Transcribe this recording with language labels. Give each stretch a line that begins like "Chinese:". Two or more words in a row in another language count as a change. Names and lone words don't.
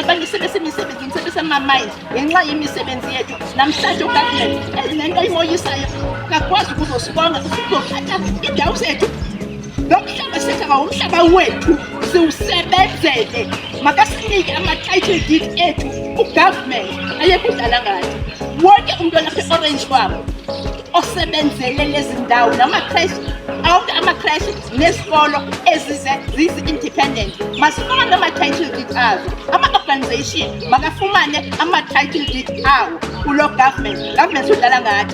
Zulu: Abanye sebesemisebenzi, sebesema-mines ngenxa yemisebenzi yethu. Namhlanje ugovernment ezinento imoyisayo kakwazi ukuzosibonga usizothatha indawo zethu. Lo mhlaba sethu awumhlaba wethu, siwusebenzele. Makasinike ama-
English: title deed
Zulu: ethu, ugovernment ayekudlala ngathi. Wonke umuntu olapha e-Orange Farm osebenzele lezi ndawo, nama-crash, onke ama-crash nesikolo zizi-independent masifumane ama-
English: title deed
Zulu: azo. Ama-organization makafumane ama-
English: title deed
Zulu: awo kulo government udlala ngathi.